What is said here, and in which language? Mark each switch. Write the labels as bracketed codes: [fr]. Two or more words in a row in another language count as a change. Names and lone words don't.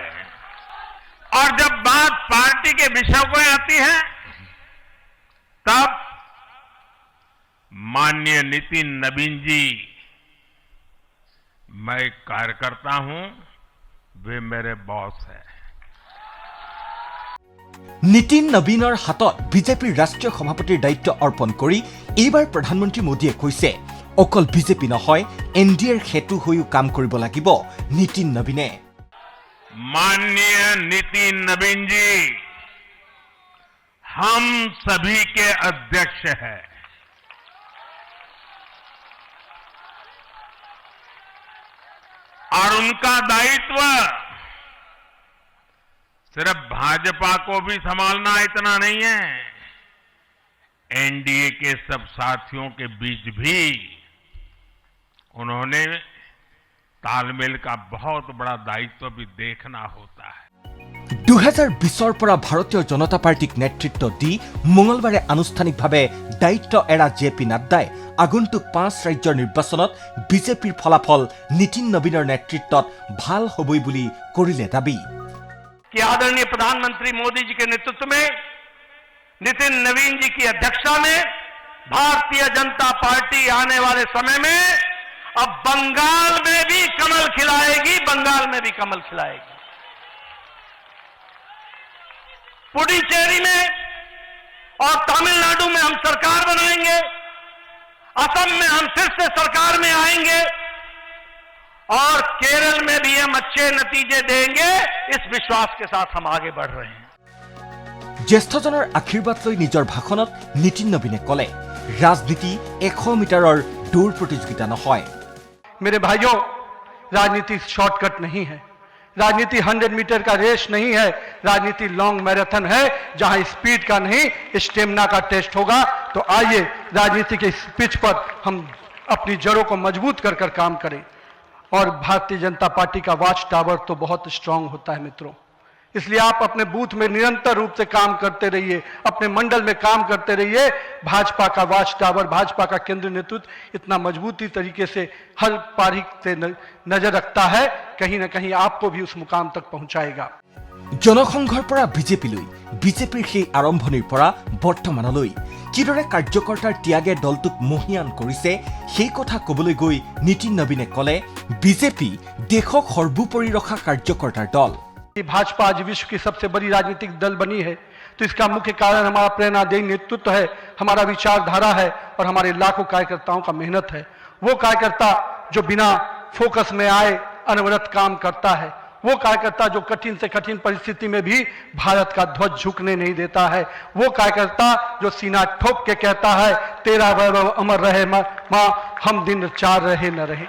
[hi] और जब बात पार्टी के विषय को आती है तब माननीय नितिन नवीन जी, मैं कार्यकर्ता हूं, वे मेरे बॉस हैं। [as] নীতিন নবীনৰ হাতত বিজেপিৰ ৰাষ্ট্ৰীয় সভাপতিৰ দায়িত্ব অৰ্পণ কৰি এইবাৰ প্ৰধানমন্ত্ৰী মোদীয়ে কৈছে, অকল বিজেপি নহয়, এনডিএৰ সেতু হৈও কাম কৰিব লাগিব নীতিন নবীনে। [hi] माननीय नितिन नवीन जी हम सभी के अध्यक्ष हैं। और उनका दायित्व सिर्फ भाजपा को भी संभालना इतना नहीं है, एनडीए के सब साथियों के बीच भी उन्होंने तालमेल का बहुत बड़ा दायित्व भी देखना होता है। [as] 2020ৰ পৰা ভাৰতীয় জনতা পাৰ্টিক নেতৃত্ব দি মঙলবাৰে আনুষ্ঠানিকভাৱে দায়িত্ব এৰা জে.পি. নাড্ডাই আগন্তুক 5 ৰাজ্যৰ নিৰ্বাচনত বিজেপিৰ ফলাফল নীতিন নবীনৰ নেতৃত্বত ভাল হ'বই বুলি কৰিলে দাবী। [hi] कि आदरणीय प्रधानमंत्री मोदी जी के नेतृत्व में नितिन नवीन जी की अध्यक्षता में भारतीय जनता पार्टी आने वाले समय में अब बंगाल में भी कमल खिलाएगी, बंगाल में भी कमल खिलाएगी। पुडुचेरी में और तमिलनाडु में हम सरकार बनाएंगे, असम में हम फिर से सरकार में आएंगे और केरल में भी हम अच्छे नतीजे देंगे। इस विश्वास के साथ हम आगे बढ़ रहे हैं। [as] জ্যেষ্ঠজনৰ আশীৰ্বাদ লৈ নিজৰ ভাষণত নীতিন নবীনে ক'লে ৰাজনীতি 100 মিটাৰৰ দৌৰ প্ৰতিযোগিতা নহয়। [hi] मेरे भाइयों, राजनीति शॉर्टकट नहीं है, राजनीति 100 मीटर का रेस नहीं है, राजनीति [en] long marathon [hi] है जहां स्पीड का नहीं स्टेमिना का टेस्ट होगा। तो आइए राजनीति के इस पिच पर हम अपनी जड़ों को मजबूत कर कर काम करें। और भारतीय जनता पार्टी का [en] watch tower [hi] तो बहुत स्ट्रांग होता है मित्रों, इसलिए आप अपने बूथ में निरंतर रूप से काम करते रहिए, अपने मंडल में काम करते रहिए। भाजपा का [en] watch tower, [hi] भाजपा का केंद्रीय नेतृत्व इतना मजबूती तरीके से हर पारी से नजर रखता है, कहीं ना कहीं आपको भी उस मुकाम तक पहुंचाएगा। [as] জনসংঘৰ পৰা বিজেপিলৈ, বিজেপিৰ সেই আৰম্ভণিৰ পৰা বৰ্তমানলৈ কিদৰে কাৰ্যকৰ্তাৰ ত্যাগে দলটোক মহিয়ান কৰিছে সেই কথা ক'বলৈ গৈ নীতিন নবীনে ক'লে বিজেপি দেশক সৰ্বোপৰি ৰখা কাৰ্যকৰ্তাৰ দল। [hi] भाजपा आज विश्व की सबसे बड़ी राजनीतिक दल बनी है तो इसका मुख्य कारण हमारा प्रेरणादायी नेतृत्व है, हमारा विचारधारा है और हमारे लाखों कार्यकर्ताओं का मेहनत है। वो कार्यकर्ता जो बिना फोकस में आए अनवरत काम करता है, वो कार्यकर्ता जो कठिन से कठिन परिस्थिति में भी भारत का ध्वज झुकने नहीं देता है, वो कार्यकर्ता जो सीना ठोक के कहता है तेरा वैभव अमर रहे मां, हम दिन चार रहे न रहे।